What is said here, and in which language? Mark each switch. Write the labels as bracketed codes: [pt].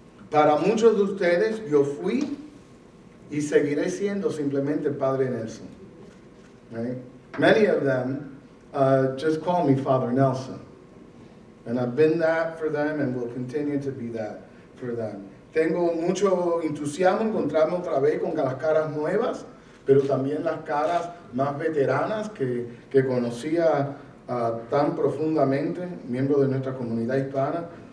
[es] Para muchos de ustedes yo fui y seguiré siendo simplemente el Padre Nelson. [en] Right? Many of them just call me Father Nelson. And I've been that for them and will continue to be that for them. [es] Tengo mucho entusiasmo encontrarme otra vez con las caras nuevas, pero también las caras más veteranas que conocía tan profundamente, miembros de nuestra comunidad hispana.